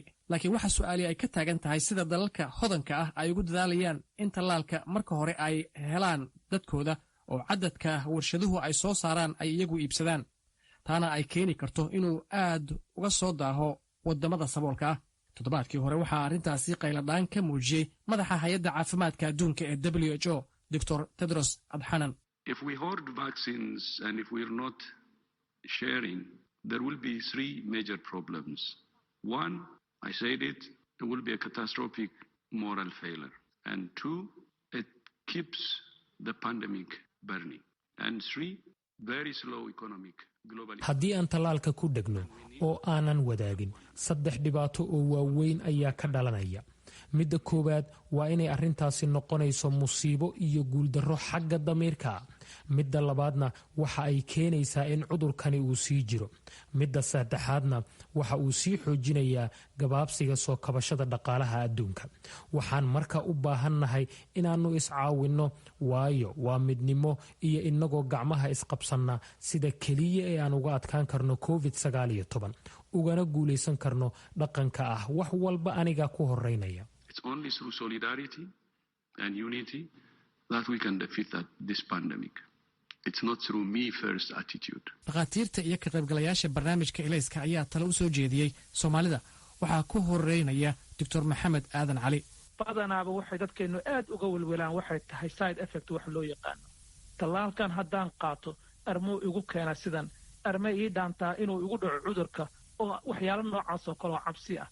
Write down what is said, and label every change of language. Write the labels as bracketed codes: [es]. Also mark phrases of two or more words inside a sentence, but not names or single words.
[so] Laakiin waxa su'aali ay ka taagan tahay sida dalalka hodanka ah ay ugu dadaalayaan in tallaalka marka hore ay helaan dadkooda oo cadadka warshaduhu ay soo saaraan ay iyagu iibsadaan. taana ay keeni karto inuu aad uga soo daaho wadamada saboolka ah. Toddobaadkii hore waxaa arrintaasi qayladhaan ka muujiyey madaxa hay'adda caafimaadka adduunka ee WHO, Dr. Tedros Adhanom. [en] If we hoard vaccines and if we're not sharing, there will be three major problems. One, I said it, there will be a catastrophic moral failure. And two, it keeps the pandemic burning. And three, very slow economic global. [so] Haddii aan tallaalka ku dhegno oo aanan wadaagin, 3 dhibaato oo waaweyn ayaa ka dhalanaya. Midda koowaad waa inay arrintaasi noqonayso musiibo iyo guuldarro xagga damiirka. Midda labaadna waxa ay keenaysaa in cudurkani uu sii jiro. Midda saddexaadna waxa uu sii xoojinayaa gabaabsiga soo kabashada dhaqaalaha adduunka. Waxaan marka u baahannahay inaannu iscaawinno, waayo waa midnimo iyo inagoo gacmaha isqabsanna sida keliya ee aan uga adkaan karno COVID-19 ugana guulaysan karno dhaqanka ah wax walba aniga ku horeynaya. [en] It's only through solidarity and unity that we can defeat this pandemic. It's not through me first attitude. [so] Dhaqaatiirta iyo ka qaybgalayaasha barnaamijka Ilayska ayaa talo u soo jeediyey Soomaalida. Waxaa ku horeynaya Dr. Maxamed Aadan Cali. badanaaba waxay dadkeenu aad uga welwelaan waxay tahay [en] side effect [so] wax loo yaqaano. Tallaalkan haddaan qaato armuu igu keena sidan, arma ii dhaantaa inuu igu dhaco cudurka oo waxyaalo noocaas oo kale oo cabsi ah.